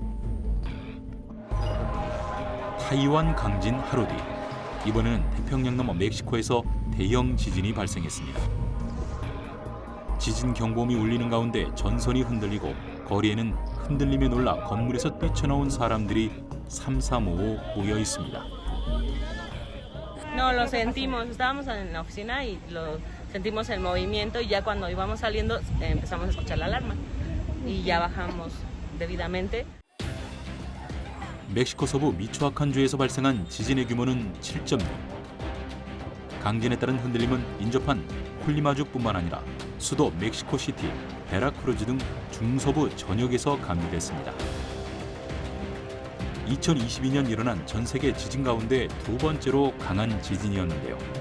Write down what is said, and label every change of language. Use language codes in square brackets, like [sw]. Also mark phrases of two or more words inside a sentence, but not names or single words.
[ko] 타이완 강진 하루 뒤 이번에는 태평양 너머 멕시코에서 대형 지진이 발생했습니다. 지진 경보음이 울리는 가운데 전선이 흔들리고 거리에는 흔들림에 놀라 건물에서 뛰쳐나온 사람들이 삼삼오오 모여 있습니다. [es] No, lo sentimos. Estábamos en la oficina y lo sentimos el movimiento y ya cuando íbamos saliendo empezamos a escuchar la alarma y ya bajamos debidamente. [ko] 멕시코 서부 미초아칸주에서 발생한 지진의 규모는 7.6. 강진에 따른 흔들림은 인접한 콜리마주뿐만 아니라 수도 멕시코시티, 베라크루즈 등 중서부 전역에서 감지됐습니다. 2022년 일어난 전 세계 지진 가운데 두 번째로 강한 지진이었는데요.